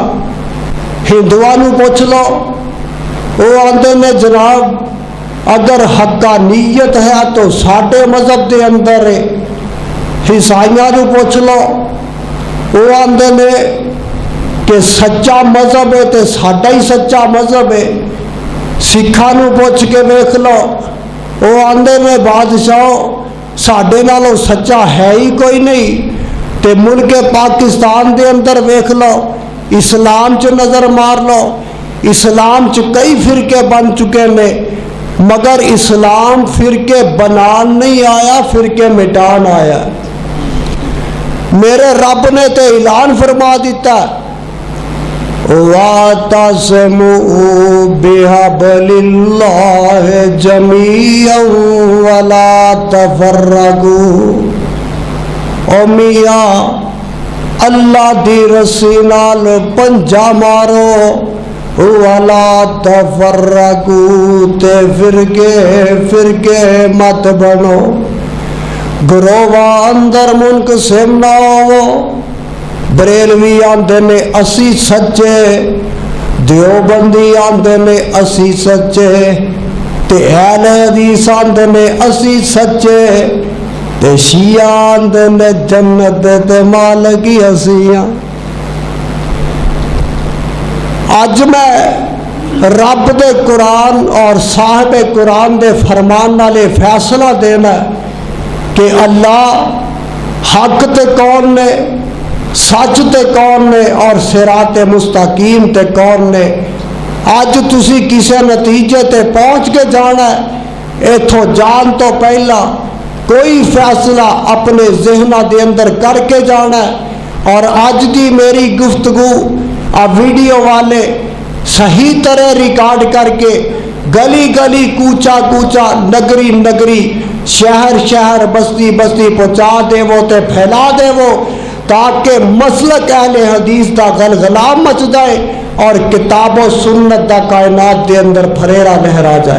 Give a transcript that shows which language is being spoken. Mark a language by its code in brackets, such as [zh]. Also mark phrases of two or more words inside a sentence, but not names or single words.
[pa] ہندوؤں نو پوچھ لو، وہ آندے نے جناب اگر حقانیت ہے تو ساڈے مذہب دے اندر ہے۔ عیسائیاں نو پوچھ لو، وہ آندے نے کہ سچا مذہب ہے تے ساڈا ہی سچا مذہب ہے۔ سکھاں نو پوچھ کے ویکھ لو، وہ آندے نے بادشاہ ساڈے نالوں سچا ہے ہی کوئی نہیں۔ تے ملک پاکستان دے اندر ویکھ لو، اسلام چ نظر مار لو، اسلام چ کئی فرقے بن چکے نے، مگر اسلام فرقے بنان نہیں آیا، فرقے مٹان آیا۔ میرے رب نے تو اعلان فرما دیتا، [ar] وَاعْتَصِمُوا بِحَبْلِ اللَّهِ جَمِيعًا وَلَا تَفَرَّقُوا۔ [pa] او میاں اللہ دی رسی نال پنجا مارو، [ar] وَلَا تَفَرَّقُوا، [pa] تے فرقے مت بنو، گروہ اندر منقسم نہ ہو۔ بریلوی آندے نے اسی سچے، دیوبندی آندے نے اسی سچے، تے اہل حدیث آندے نے اسی سچے، تے شیعہ آندے نے جنت تے مالکی اسیاں۔ اج میں رب دے قرآن اور صاحب قرآن دے فرمان نالے فیصلہ دینا کہ اللہ حق تے کون نے، سچ تے کون نے، اور صراط مستقیم تے کون نے۔ اج تسی کسے نتیجے تے پہنچ کے جانا ہے، ایتھوں جان تو پہلا کوئی فیصلہ اپنے ذہنہ دے اندر کر کے جانا ہے۔ اور اج دی میری گفتگو ویڈیو والے صحیح طرح ریکارڈ کر کے گلی گلی، کوچا کوچا، نگری نگری، شہر شہر، بستی بستی پہنچا دے وہ تے پھیلا دے وہ، تاکہ مسلک اہل حدیث دا غلغلہ مچ جائے اور کتاب و سنت دا کائنات دے اندر پھریرا لہرا جائے۔